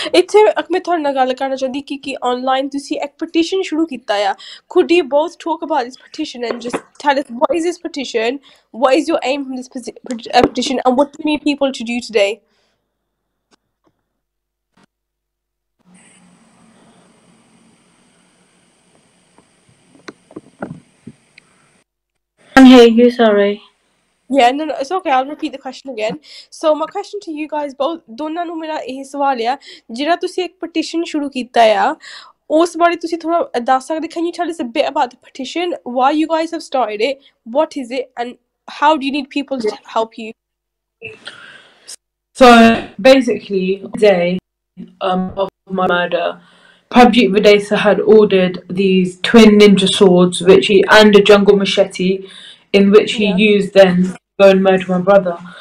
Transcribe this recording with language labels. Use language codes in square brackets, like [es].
[pa] ਇੱਥੇ ਮੈਂ ਤੁਹਾਡੇ ਨਾਲ ਗੱਲ ਕਰਨਾ ਚਾਹੁੰਦੀ ਕਿ ਆਨਲਾਈਨ ਤੁਸੀਂ ਇੱਕ ਪਟੀਸ਼ਨ ਸ਼ੁਰੂ ਕੀਤਾ ਆ। [en] could you both talk about this petition and just tell us what is this petition, what is your aim from this petition, and what do you need people to do today? I can't hear you, sorry. Yeah, no, it's okay. I'll repeat the question again. So my question to you guys both, [pa] ਦੋਨਾਂ ਨੂੰ ਮੇਰਾ ਇਹ ਸਵਾਲ ਆ, ਜਿਹੜਾ ਤੁਸੀਂ ਇੱਕ petition ਸ਼ੁਰੂ ਕੀਤਾ ਆ ਉਸ ਬਾਰੇ ਤੁਸੀਂ ਥੋੜਾ ਦੱਸ ਸਕਦੇ? [en] Can you tell us a bit about the petition, why you guys have started it, what is it, and how do you need people to help you? So basically, the day of my murder, Prabjit Videsa had ordered these twin ninja swords, and a jungle machete, in which he used then to go and murder my brother.